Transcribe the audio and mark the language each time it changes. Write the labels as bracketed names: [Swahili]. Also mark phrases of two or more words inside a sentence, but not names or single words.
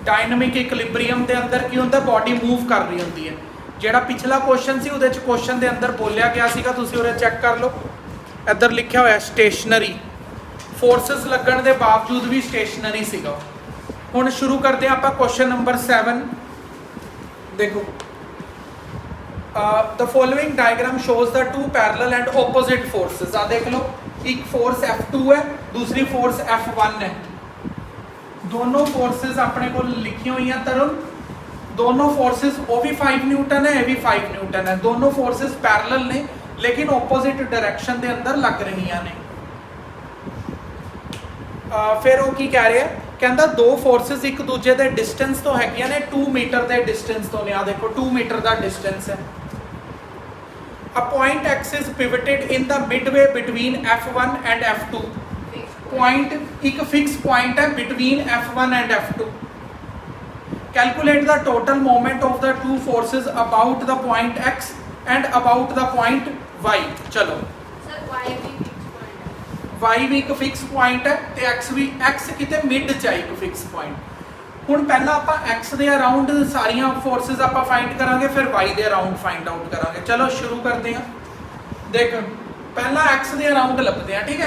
[English] dynamic equilibrium [Punjabi] ਦੇ ਅੰਦਰ ਕੀ ਹੁੰਦਾ? [English] body move [Punjabi] ਕਰ ਰਹੀ ਹੁੰਦੀ ਹੈ। ਜਿਹੜਾ ਪਿਛਲਾ ਕੁਐਸਚਨ ਸੀ ਉਹਦੇ ਚ ਕੁਐਸਚਨ ਦੇ ਅੰਦਰ ਬੋਲਿਆ ਗਿਆ ਸੀਗਾ, ਤੁਸੀਂ ਉਹਦੇ ਚੈੱਕ ਕਰ ਲਓ, ਇੱਧਰ ਲਿਖਿਆ ਹੋਇਆ ਸਟੇਸ਼ਨਰੀ, ਫੋਰਸਸ ਲੱਗਣ ਦੇ ਬਾਵਜੂਦ ਵੀ ਸਟੇਸ਼ਨਰੀ ਸੀਗਾ। ਹੁਣ ਸ਼ੁਰੂ ਕਰਦੇ ਹਾਂ ਆਪਾਂ [English] question number [Punjabi] 7। ਦੇਖੋ, [English] the following diagram shows the two parallel and opposite forces। [Punjabi] ਆ ਦੇਖ ਲਓ, ਇੱਕ ਫੋਰਸ F2 ਹੈ, ਦੂਸਰੀ ਫੋਰਸ F1 ਹੈ। ਦੋਨੋਂ ਫੋਰਸਸ ਆਪਣੇ ਕੋਲ ਲਿਖੀਆਂ ਹੋਈਆਂ ਤਰੁਣ। ਦੋਨੋਂ ਫੋਰਸਸ, ਉਹ ਵੀ 5 ਨਿਊਟਨ ਹੈ, ਇਹ ਵੀ 5 ਨਿਊਟਨ ਹੈ। ਦੋਨੋਂ ਫੋਰਸਸ ਪੈਰਲਲ ਨੇ ਲੇਕਿਨ [English] opposite direction [Punjabi] ਦੇ ਅੰਦਰ ਲੱਗ ਰਹੀਆਂ ਨੇ। ਫਿਰ ਉਹ ਕੀ ਕਹਿ ਰਿਹਾ, ਕਹਿੰਦਾ ਦੋ ਫੋਰਸਸ ਇੱਕ ਦੂਜੇ ਦੇ ਡਿਸਟੈਂਸ ਤੋਂ ਹੈਗੀਆਂ ਨੇ 2 ਮੀਟਰ ਦੇ ਡਿਸਟੈਂਸ ਤੋਂ ਨੇ। ਆ ਦੇਖੋ 2 ਮੀਟਰ ਦਾ ਡਿਸਟੈਂਸ ਹੈ। [English] A point X is pivoted in the midway between F1 and F2। point ਇੱਕ fix point ਹੈ between F1 and F2। Calculate the total moment of the two forces about the point X and about the point Y। [Punjabi] ਚਲੋ Y ਵੀ ਇੱਕ [English] fix point [Punjabi] ਹੈ ਤੇ X ਵੀ, X ਕਿਤੇ ਮਿਡ 'ਚ ਹੈ ਇੱਕ [English] fix point. [Punjabi] ਹੁਣ ਪਹਿਲਾਂ ਆਪਾਂ X ਦੇ ਅਰਾਊਂਡ ਸਾਰੀਆਂ ਫੋਰਸਸ ਆਪਾਂ ਫਾਈਂਡ ਕਰਾਂਗੇ, ਫਿਰ Y ਦੇ ਅਰਾਊਂਡ [English] find out [Punjabi] ਕਰਾਂਗੇ। ਚਲੋ ਸ਼ੁਰੂ ਕਰਦੇ ਹਾਂ। ਦੇਖ, ਪਹਿਲਾਂ X ਦੇ ਅਰਾਊਂਡ ਲੱਭਦੇ ਹਾਂ, ਠੀਕ ਹੈ।